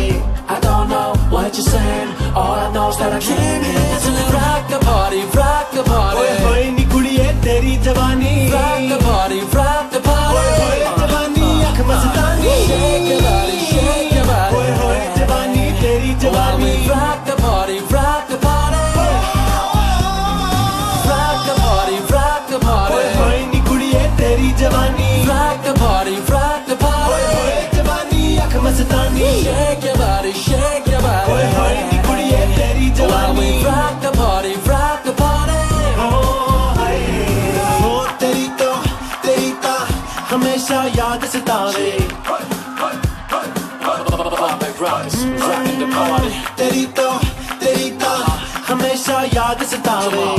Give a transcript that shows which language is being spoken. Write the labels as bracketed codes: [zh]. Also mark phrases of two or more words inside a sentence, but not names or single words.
[en] I don't know what you're saying, all I know is that I came here to rock the party, rock the party। [pa] ਓਏ ਹੋਏ ਨੀ ਕੁੜੀਏ ਤੇਰੀ ਜਵਾਨੀ, [en] rock the party, rock the party। [pa] ਓਏ ਹੋਏ ਜਵਾਨੀ ਅੱਖ ਮਸਤਾਨੀ, [en] shake your body, shake your body। [pa] ਓਏ ਹੋਏ ਜਵਾਨੀ ਤੇਰੀ ਜਵਾਨੀ, [en] rock the party, rock the party। rock the party, rock the party। [pa] ਓਏ ਹੋਏ ਨੀ ਕੁੜੀਏ ਤੇਰੀ ਜਵਾਨੀ, [en] rock the party, rock the party। मस्तानी, shake your body, shake your body। [pa] ਓਏ ਹੋਏ ਨੀ ਕੁੜੀਏ ਤੇਰੀ ਜਵਾਨੀ, [en] rock the party, rock the party। [pa] ਹੋ ਤੇਰੀ ਤੋ ਹਮੇਸ਼ਾ ਯਾਦ ਸਤਾਵੇ। ਤੇਰੀ ਤੋ ਹਮੇਸ਼ਾ ਯਾਦ ਸਤਾਵੇ।